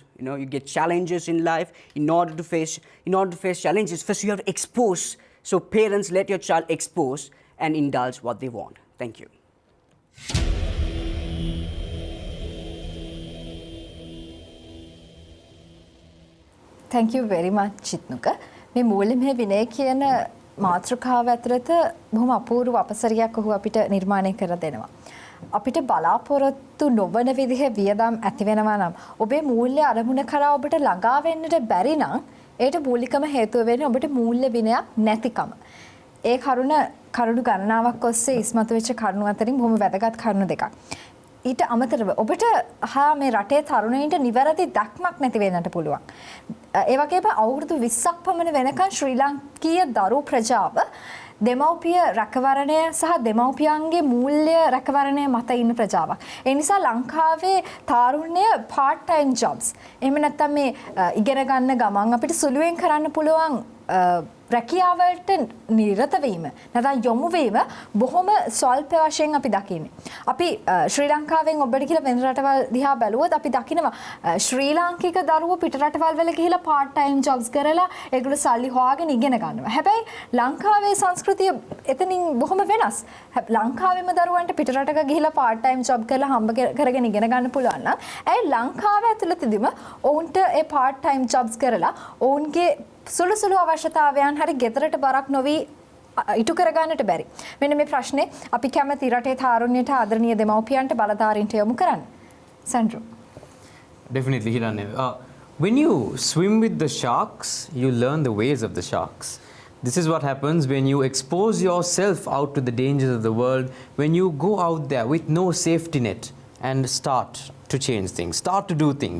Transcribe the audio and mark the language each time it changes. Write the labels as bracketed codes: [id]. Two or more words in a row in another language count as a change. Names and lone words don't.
[en] You know, you get challenges in life. In order to face challenges, first you have to expose. So parents, let your child expose and indulge what they want. Thank you. Thank you very much, Jitnuka. [si] මේ මූල්‍යමය විනය කියන මාතෘකාව ඇතුළත බොහොම අපූර්ව අපසරියක් ඔහු අපිට නිර්මාණය කර දෙනවා. අපිට බලාපොරොත්තු නොවන විදිහ වියදම් ඇති වෙනවා නම් ඔබේ මූල්‍ය අරමුණ කරා ඔබට ළඟා වෙන්නට බැරි නම් ඒට මූලිකම හේතුව වෙන්නේ ඔබට මූල්‍ය විනයක් නැතිකම. ඒ කරුණු ගණනාවක් ඔස්සේ ඉස්මතු වෙච්ච කරුණු අතරින් බොහොම වැදගත් කරුණු දෙකක්. ඊට අමතරව ඔබට මේ රටේ තරුණයින්ට නිවැරදි දක්මක් නැති වෙන්නට පුළුවන්. ඒ වගේම අවුරුදු 20ක් පමණ වෙනකන් ශ්‍රී ලාංකීය දරු ප්‍රජාව දෙමව්පිය රැකවරණය සහ දෙමව්පියන්ගේ මූල්‍ය රැකවරණය මත ඉන්න ප්‍රජාවක්. ඒ නිසා ලංකාවේ තාරුණ්‍ය [en] part time jobs. [si] එහෙම නැත්නම් මේ ඉගෙන ගන්න ගමන් අපිට සුළුවෙන් කරන්න පුළුවන් රැකියාවලට නිරත වීම නැත්නම් යොමු වීම බොහොම ස්වල්ප වශයෙන් අපි දකින්නේ. අපි ශ්‍රී ලංකාවෙන් ඔබට කියලා වෙන රටවල් දිහා බැලුවොත් අපි දකිනවා ශ්‍රී ලාංකික දරුවෝ පිට රටවල් වල ගිහිලා [en] part time jobs [si] කරලා ඒගොල්ලෝ සල්ලි හොයාගෙන ඉගෙන ගන්නවා. හැබැයි ලංකාවේ සංස්කෘතිය එතනින් බොහොම වෙනස්. ලංකාවේම දරුවන්ට පිට රටක ගිහිලා [en] part time job [si] කරලා හම්බ කරගෙන ඉගෙන ගන්න පුළුවන් නම් ඒ ලංකාව ඇතුළතදීම ඔවුන්ට ඒ [en] part time jobs [si] කරලා ඔවුන්ගේ සුළු අවශ්‍යතාවයන් හරි ගෙදරට බරක් නොවි ඉටු කරගන්නට බැරි. මෙන්න මේ ප්‍රශ්නේ අපි කැමති රටේ තාරුණ්‍යයට ආදරණීය දෙමව්පියන්ට බලධාරීන්ට යොමු කරන්න. [en] Sandro. Definitely, Hiranya. When you swim with the sharks, you learn the ways of the sharks. This is what happens when you expose yourself out to the dangers of the world, when you go out there with no safety net and start to change things, start to do things.